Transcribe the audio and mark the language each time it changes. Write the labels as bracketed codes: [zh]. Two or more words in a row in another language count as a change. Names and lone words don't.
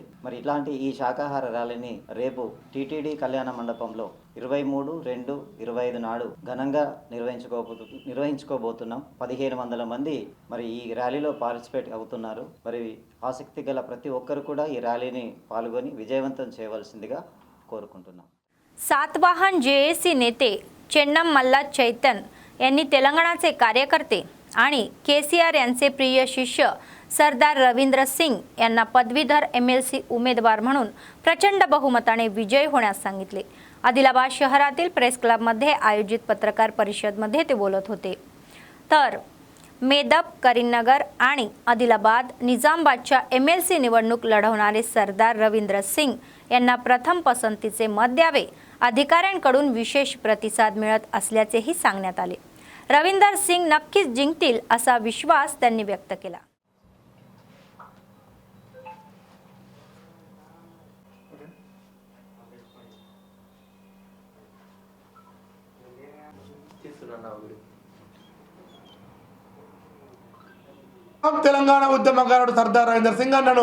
[te] మరి ఇట్లాంటి ఈ శాకాహార ర్యాలీని రేపు టీటీడీ కళ్యాణ మండపంలో 23/2/25 నాడు ఘనంగా నిర్వహించుకోబోతున్నాం। 1500 మంది మరి ఈ ర్యాలీలో పార్టిసిపేట్ అవుతున్నారు। మరి ఆసక్తి గల ప్రతి ఒక్కరు కూడా ఈ ర్యాలీని పాల్గొని విజయవంతం చేయవలసిందిగా కోరుకుంటున్నాం। [mr] सातवाहन जेएसी नेते चेन्नम मल्ला चैतन यांनी तेलंगणाचे कार्यकर्ते आणि केसीआर यांचे प्रिय शिष्य सरदार रवींद्र सिंग यांना पदवीधर एमएलसी उमेदवार म्हणून प्रचंड बहुमताने विजयी होण्यास सांगितले। आदिलाबाद शहरातील प्रेस क्लबमध्ये आयोजित पत्रकार परिषदेमध्ये ते बोलत होते। तर मेदप करीमनगर आणि आदिलाबाद निजामाबादच्या एमएलसी निवडणूक लढवणारे सरदार रवींद्र सिंग यांना प्रथम पसंतीचे मत द्यावे, अधिकाऱ्यांकडून विशेष प्रतिसाद मिळत असल्याचेही सांगण्यात आले। रवींद्र सिंग नक्कीच जिंकतील असा विश्वास त्यांनी व्यक्त केला। [te] తెలంగాణ ఉద్యమకారుడు సర్దార్ రవీంద్ర సింగ్ అన్నను